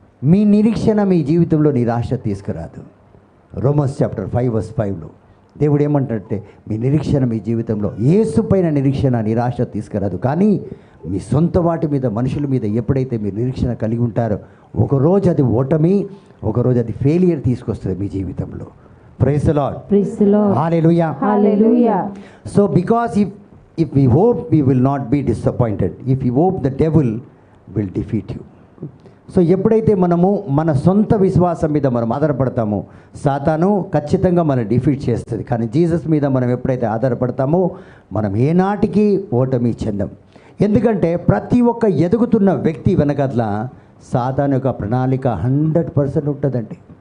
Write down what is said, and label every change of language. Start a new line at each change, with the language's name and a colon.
Telugu: మీ నిరీక్షణ మీ జీవితంలో నిరాశ తీసుకురాదు. రోమన్స్ చాప్టర్ 5:5లో దేవుడు ఏమంటాడంటే మీ నిరీక్షణ మీ జీవితంలో యేసు పైన నిరీక్షణ నిరాశ తీసుకురాదు, కానీ మీ సొంత వాటి మీద, మనుషుల మీద ఎప్పుడైతే మీరు నిరీక్షణ కలిగి ఉంటారో ఒకరోజు అది ఓటమి, ఒకరోజు అది ఫెయిలియర్ తీసుకొస్తుంది మీ జీవితంలో. Praise the lord. Hallelujah. Hallelujah.
English: So because if we hope we will not be disappointed, if we hope the devil will defeat you.
Telugu: So ఎప్పుడైతే మనము మన సొంత విశ్వాసం మీద మనం ఆధారపడతామో సాతాను ఖచ్చితంగా మనం డిఫీట్ చేస్తుంది. కానీ జీసస్ మీద మనం ఎప్పుడైతే ఆధారపడతామో మనం ఏనాటికి ఓటమి చెందం. ఎందుకంటే ప్రతి ఒక్క ఎదుగుతున్న వ్యక్తి వెనకట్ల సాతాను యొక్క ప్రణాళిక 100% ఉంటుందండి.